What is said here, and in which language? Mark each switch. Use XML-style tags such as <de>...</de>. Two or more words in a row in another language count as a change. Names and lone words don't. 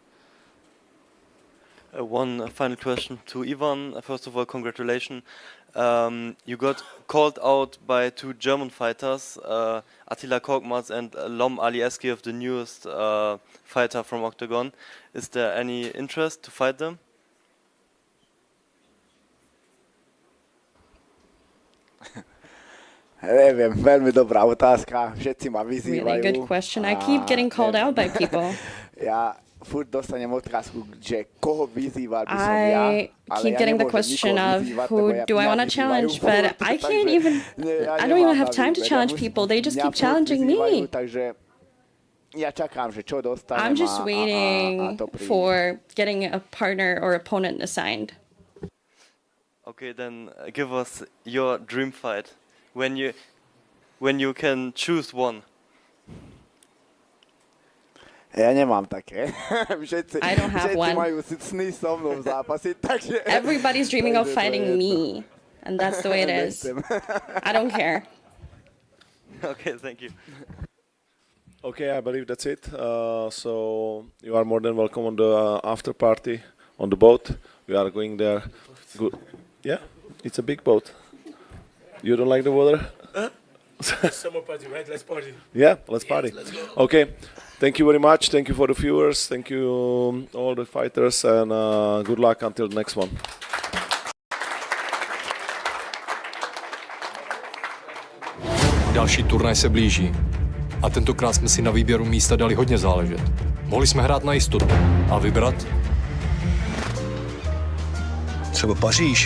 <en>One final question to Ivan. First of all, congratulations. You got called out by 2 German fighters, Attila Korkmaz and Lom Alieski, the newest fighter from Octagon. Is there any interest to fight them?</en> <sk>Neviem, veľmi dobrá otázka. Všetci ma vyzývajú.</sk> <en>Really good question. I keep getting called out by people.</en> <sk>Ja furt dostanem otázku, že koho vyzýval by som</sk> <en>I keep getting the question of who do I want to challenge, but I can't even, I don't even have time to challenge people. They just keep challenging me. I'm just waiting for getting a partner or opponent assigned. Okay, then give us your dream fight. When you can choose one.</en> <sk>Ja nemám také.</sk> <en>I don't have one.</en> <sk>majú sny so mnou zápasiť, takže...</sk> <en>Everybody's dreaming of fighting me, and that's the way it is. I don't care. Okay, thank you. Okay, I believe that's it. So you are more than welcome on the after party on the boat. We are going there. Good. Yeah, it's a big boat. You don't like the water? Summer party, right? Let's party. Yeah, let's party. Yes, let's go. Okay, thank you very much. Thank you for the viewers. Thank you all the fighters, and good luck until the next one.</en> <cs>Další turnaj se blíží. A tentokrát jsme si na výběru místa dali hodně záležet. Mohli jsme hrát na jistotu a vybrat třeba Paříž.</cs>